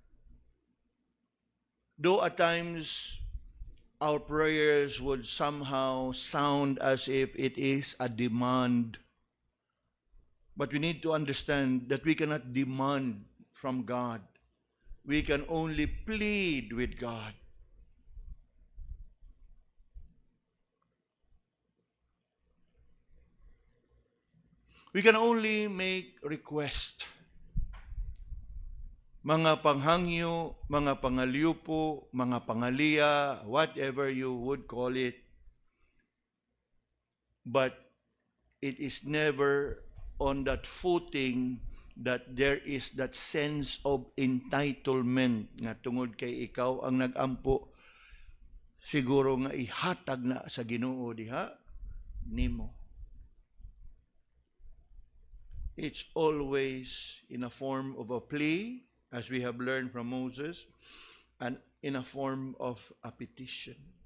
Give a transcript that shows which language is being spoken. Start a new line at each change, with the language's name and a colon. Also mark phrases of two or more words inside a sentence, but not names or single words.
English: Though at times our prayers would somehow sound as if it is a demand, but we need to understand that we cannot demand from God. We can only plead with God. We can only make request.
Cebuano: Mga panghangyo, mga pangalyupo, mga pangalia,
English: whatever you would call it. But it is never on that footing that there is that sense of entitlement
Cebuano: nga tungod kay ikaw ang nag-ampo, siguro nga ihatag na sa Ginoo diha nimo.
English: It's always in a form of a plea, as we have learned from Moses, and in a form of a petition.